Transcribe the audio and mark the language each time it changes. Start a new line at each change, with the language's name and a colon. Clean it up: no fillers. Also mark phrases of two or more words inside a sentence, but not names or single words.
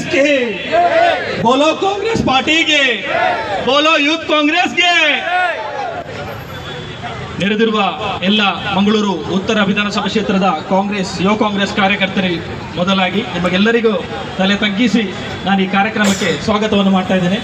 Hindi: के, बोलो कांग्रेस पार्टी के, बोलो यूथ कांग्रेस के।
Kannada: ನೆರೆದಿರುವ ಎಲ್ಲ ಮಂಗಳೂರು ಉತ್ತರ ವಿಧಾನಸಭಾ ಕ್ಷೇತ್ರದ ಯುವ ಕಾಂಗ್ರೆಸ್ ಕಾರ್ಯಕರ್ತರಿಗೆ ಮೊದಲಾಗಿ ನಿಮಗೆಲ್ಲರಿಗೂ ತಲೆ ತಗ್ಗಿಸಿ ನಾನು ಈ ಕಾರ್ಯಕ್ರಮಕ್ಕೆ ಸ್ವಾಗತವನ್ನು ಮಾಡ್ತಾ ಇದ್ದೇನೆ.